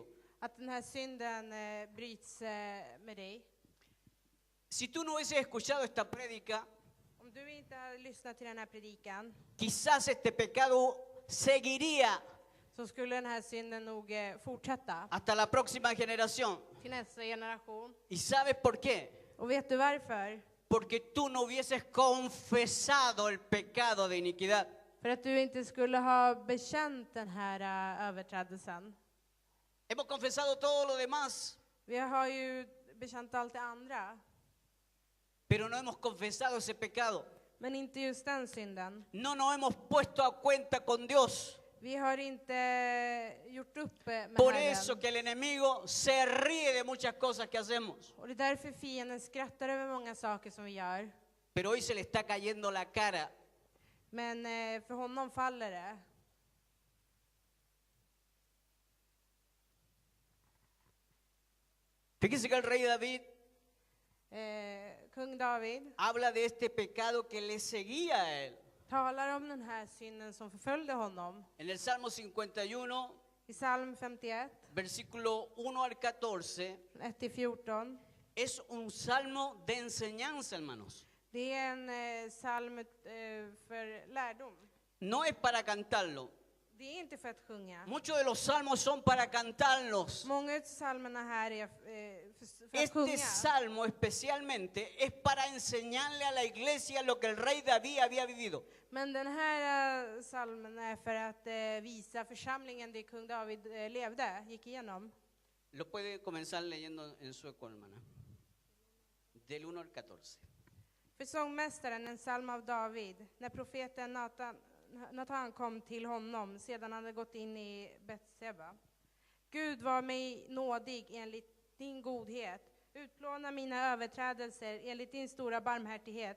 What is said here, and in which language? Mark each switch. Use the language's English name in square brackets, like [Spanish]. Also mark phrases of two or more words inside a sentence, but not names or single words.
[Swedish] att den här synden bryts med dig. [Spanish] Si tú no hubieses escuchado esta prédica, [Swedish] Om du inte hade lyssnat till den här predikan [Spanish] quizás este pecado seguiría [Swedish] så skulle den här synden nog fortsätta [Spanish] hasta la próxima generación. [Swedish] till nästa generation. [Spanish] ¿Y sabes por qué? [Swedish] Och vet du varför? [Spanish] Porque tú no hubieses confesado el pecado de iniquidad. [Swedish] För att du inte skulle ha bekänt den här överträdelsen. [Spanish] Hemos confesado todo lo demás, [Swedish] Vi har ju bekänt allt det andra, [Spanish] pero no hemos confesado ese pecado. [Swedish] men inte just den synden. [Spanish] No nos hemos puesto a cuenta con Dios. [Swedish] Vi har inte gjort upp med [Spanish] Por [Swedish] Herren. [Spanish] eso que el enemigo se ríe de muchas cosas que hacemos. [Swedish] Och det är därför fienden skrattar över många saker som vi gör. [Spanish] Pero hoy se le está cayendo la cara. [Swedish] Men för honom faller det. [Spanish] Fíjese que el rey David [Swedish] Kung David [Spanish] habla de este pecado que le seguía a él. [Swedish] talar om den här synden som förföljde honom. [Spanish] En el Salmo 51, [Swedish] I psalm 51, [Spanish] versículo 1 al 14, [Swedish] 1-14. [Spanish] es un salmo de enseñanza, hermanos. [Swedish] Det är en psalm för lärdom. [Spanish] No es para cantarlo. [Swedish] Det är inte för att sjunga. [Spanish] Muchos de los salmos son para cantarlos. [Swedish] Många av psalmerna här är för att [Spanish] Este [Swedish] sjunga. [Spanish] salmo especialmente es para enseñarle a la iglesia lo que el rey David había vivido. [Swedish] Men den här psalmen är för att visa församlingen det kung David levde, gick igenom. [Spanish] Lo puede comenzar leyendo en sueco, hermana. Del 1 al 14. [Swedish] För sångmästaren, en psalm av David, när profeten Natan kom till honom sedan han hade gått in i Betseba. Gud var mig nådig enligt din godhet. Utplåna mina överträdelser enligt din stora barmhärtighet.